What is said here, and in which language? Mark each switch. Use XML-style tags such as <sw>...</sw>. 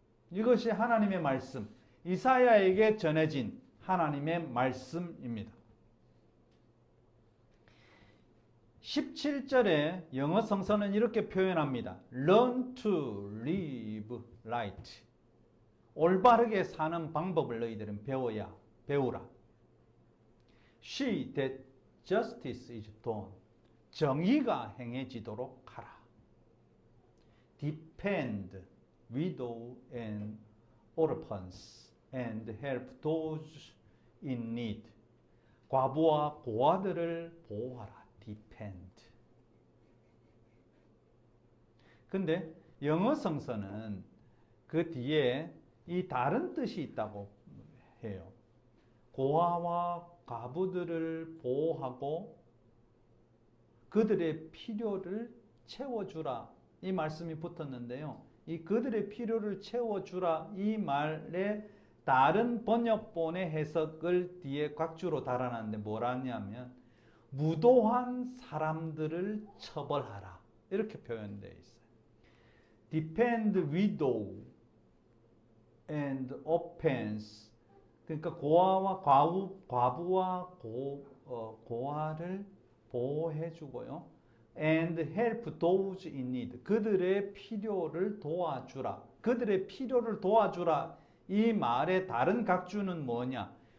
<ko>이것이 하나님의 말씀, 이사야에게 전해진 하나님의 말씀입니다. 17절에 영어 성서는 이렇게 표현합니다.</ko> <en>Learn to live right.</en> <ko>올바르게 사는 방법을 너희들은 배우라.</ko> <en>See that justice is done.</en> <ko>정의가 행해지도록 하라.</ko> <en>Defend widow and orphans and help those in need.</en> <ko>과부와 고아들을 보호하라.</ko> <en>Defend.</en> <ko>근데 영어 성서는 그 뒤에 이 다른 뜻이 있다고 해요. 고아와 과부들을 보호하고 그들의 필요를 채워주라. 이 말씀이 붙었는데요. 이 그들의 필요를 채워주라 이 말에 다른 번역본의 해석을 뒤에 곽주로 달아놨는데 뭐라냐면 무도한 사람들을 처벌하라. 이렇게 표현되어 있어요.</ko> <en>defend widow and orphans.</en> <ko>그러니까 고아와 과부와 고아를 보호해 주고요.</ko> <en>and help those in need.</en> <ko>그들의 필요를 도와주라. 그들의 필요를 도와주라. 이 말의 다른 각주는 뭐냐?</ko>